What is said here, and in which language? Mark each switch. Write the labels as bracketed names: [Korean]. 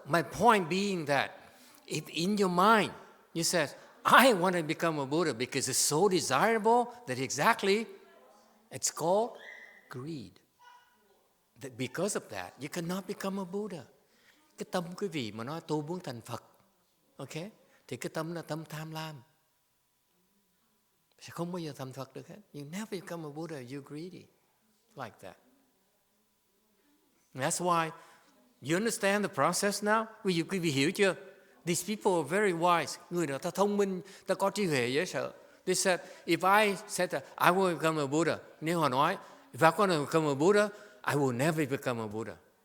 [English] My point being that if in your mind you said, I want to become a Buddha because it's so desirable that exactly it's called greed. That because of that, you cannot become a Buddha. [Vietnamese] Cái tâm quý vị mà nói tôi muốn thành Phật, okay? Thì cái tâm là tâm tham lam. Sẽ không bao giờ thành Phật được hết. [English] You never become a Buddha, you're greedy. Like that. And that's why, you understand the process now? [Vietnamese] Quý vị hiểu chưa? [English] These people are very wise. [Vietnamese] Người nào ta thông minh, ta có trí huệ dễ sợ. [English] They said, if I said that I will become a Buddha, [Vietnamese] nếu họ nói, [English] if I want to become a Buddha, I will never become a Buddha.